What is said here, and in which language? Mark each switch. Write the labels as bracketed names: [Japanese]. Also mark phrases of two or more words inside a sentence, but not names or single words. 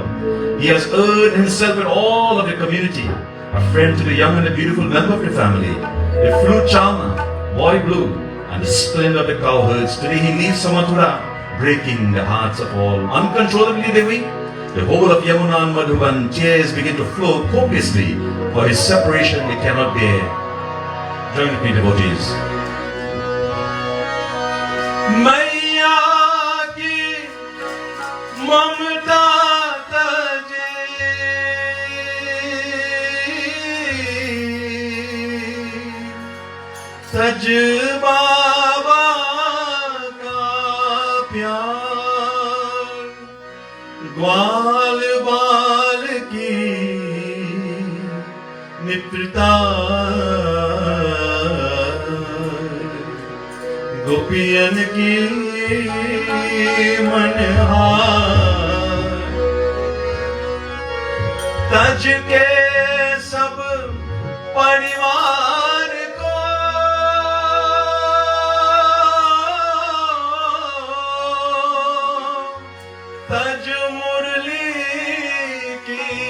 [English] He has earned himself with all of the community, a friend to the young and the beautiful member of the family, the flute charmer, boy blue, and the splendor of the cowherds. Today he leaves Samathura, breaking the hearts of all. Uncontrollably they weep. The whole of Yamuna and Madhuban, tears begin to flow copiously, for his separation they cannot bear. Join with me, devotees. [Hindi] मैया की ममता तजे, तज बाबा का प्यार, ग्वाल बाल की मित्रता, गोपियन की मनहार, तज के सब परिवार को तज मुरली की